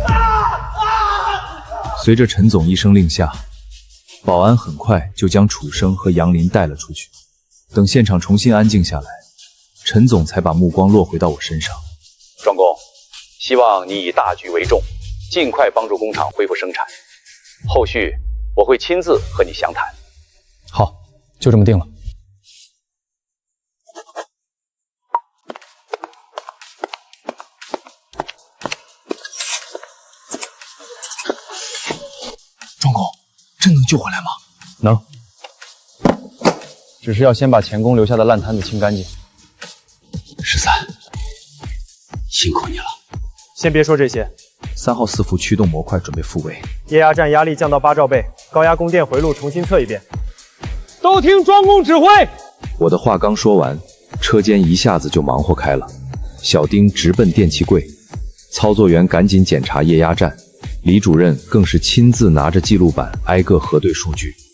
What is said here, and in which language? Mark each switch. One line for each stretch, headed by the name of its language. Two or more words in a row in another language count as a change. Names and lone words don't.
Chinese: 隨着陳總一聲令下，保安很快就將楚生和杨林帶了出去。等現場重新安靜下來，陳總才把目光落回到我身上。莊工，希望你以大局為重， 盡快幫助工廠恢復生產。後續我會親自和你詳談。好，就這麼定了。庄公，真能救回来吗？能，只是要先把前宫留下的烂摊子清干净。 13，辛苦你了。先別說這些。 3號伺服驅動模塊準備復位，液壓站壓力降到8兆倍，高壓供電回路重新測一遍。都聽莊公指揮。我的話剛說完，車間一下子就忙活開了。小丁直奔電器櫃，操作員趕緊檢查液壓站，李主任更是親自拿着記錄板挨個核對數據。